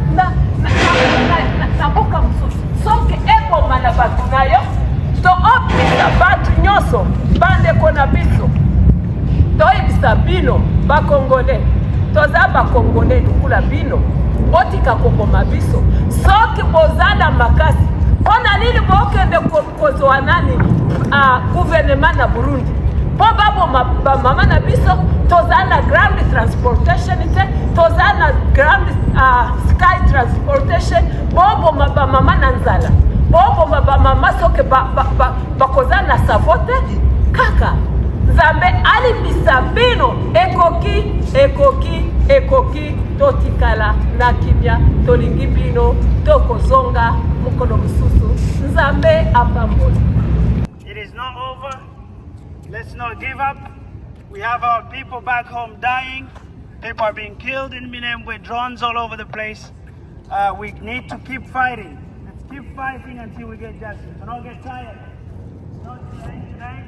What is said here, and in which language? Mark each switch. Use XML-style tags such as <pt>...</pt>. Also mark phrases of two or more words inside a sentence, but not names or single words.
<ln>na mboka mosusu soki ekoma na bato na yo to opesa bato nyonso bandeko na biso toyebisa bino bakongole toza bakongole lukula bino botika kokoma biso soki boza na makasi mpona nini bokende kozwa nani gouvernement na Burundi po baboma bamama na biso toza na</ln> <en>ground transportation</en> <ln>te toza na</ln> <en>ground sky transportation</en> <ln>boboma bamama na nzala boboma bamama soki bakoza na savo te kaka nzambe alimbisa bino ekoki totikala na kimia tolingi bino tokozonga mukolo mususu nzambe apamboli.</ln> <en>It is not over. Let's not give up. We have our people back home dying. People are being killed in Minembwe, drones all over the place. We need to keep fighting. Let's keep fighting until we get justice. Do not get tired. It's not today.</en>